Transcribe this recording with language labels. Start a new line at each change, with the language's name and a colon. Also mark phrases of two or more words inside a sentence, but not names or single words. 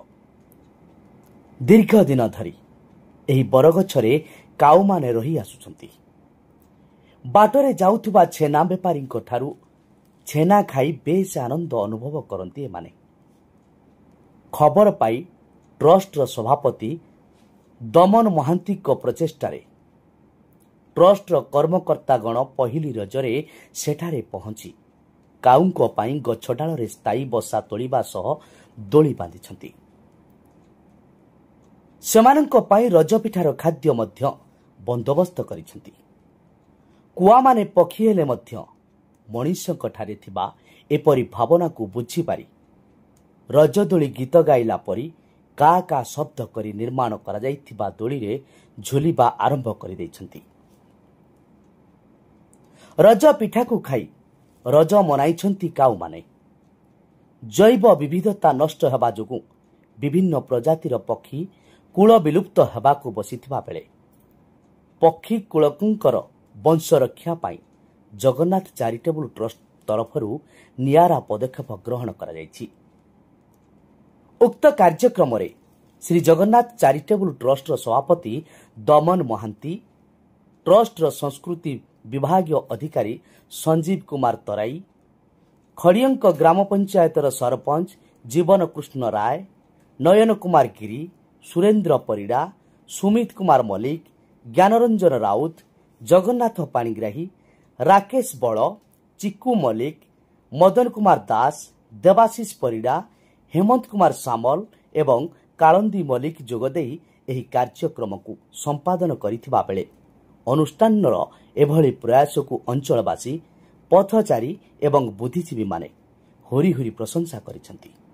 Odia: ଦୀର୍ଘ ଦିନ ଧରି ଏହି ବରଗଛରେ କାଉ ମାନେ ରହି ଆସୁଛନ୍ତି। ବାଟରେ ଯାଉଥିବା ଛେନା ବେପାରୀ ଠାରୁ ଛେନା ଖାଇ ବେଶ ଆନନ୍ଦ ଅନୁଭବ କରନ୍ତି ଏମାନେ। ଖବର ପାଇ ଟ୍ରଷ୍ଟ ସଭାପତି दमन महांती କୁ ପ୍ରଚେଷ୍ଟାରେ ଟ୍ରଷ୍ଟ କର୍ମକର୍ତ୍ତାଗଣ ପହିଲି ରଜରେ ସେଠାରେ ପହଞ୍ଚି କାଉଙ୍କ ପାଇଁ ଗଛଡାଳରେ ସ୍ଥାୟୀ ବସା ତୋଳିବା ସହ ଦୋଳି ବାନ୍ଧିଛନ୍ତି। ସେମାନଙ୍କ ପାଇଁ ରଜପିଠାର ଖାଦ୍ୟ ମଧ୍ୟ ବନ୍ଦୋବସ୍ତ କରିଛନ୍ତି। କୁଆ ମାନେ ପକ୍ଷୀ ହେଲେ ମଧ୍ୟ ମଣିଷଙ୍କ ଠାରେ ଥିବା ଏପରି ଭାବନା କୁ ବୁଝି ପାରି ରଜଦୋଳି ଗୀତ ଗାଇଲା ପରି କା କା ଶବ୍ଦ କରି ନିର୍ମାଣ କରା ଯାଇଥିବା ଦୋଳି ରେ ଝୁଲିବା ଆରମ୍ଭ କରି ଦେଇଛନ୍ତି। ରଜ ପିଠା କୁ ଖାଇ ରଜ ମନାଇଛନ୍ତି କାଉ ମାନେ। ଜୈବ ବିବିଧତା ନଷ୍ଟ ହେବା ଯୋଗୁ ବିଭିନ୍ନ ପ୍ରଜାତିର ପକ୍ଷୀ କୁଳ ବିଲୁପ୍ତ ହେବାକୁ ବସିଥିବା ବେଳେ ପକ୍ଷୀ କୁଳଙ୍କର ବଂଶ ରକ୍ଷା ପାଇଁ जगन्नाथ चैरिटेबल ट्रस्ट ତରଫରୁ ନିଆରା ପଦକ୍ଷେପ ଗ୍ରହଣ କରା ଯାଉଛି। ଉକ୍ତ କାର୍ଯ୍ୟକ୍ରମ ରେ श्री जगन्नाथ चैरिटेबल ट्रस्ट ସଭାପତି दमन महांती, ଟ୍ରଷ୍ଟ ସଂସ୍କୃତି ବିଭାଗୀୟ ଅଧିକାରୀ संजीव कुमार तराई, खड़ियंक ग्राम पंचायत सरपंच जीवन कृष्ण राय, नयन कुमार गिरी, सुरेन्द्र परिड़ा, सुमित कुमार मल्लिक, ज्ञानरंजन राउत, जगन्नाथ पाणिग्राही, राकेश बड़, चिक्कू मल्लिक, मदन कुमार दास, देवाशीष परिड़ा, हेमंत कुमार सामल एवं कालंदी मल्लिक जोगदेई एही कार्यक्रम को संपादन करिथिबा बेले अनुष्ठानर एभली प्रयास को अंचलवासी पथचारी एवं बुद्धिजीवी माने होरी होरी प्रशंसा करिसंती।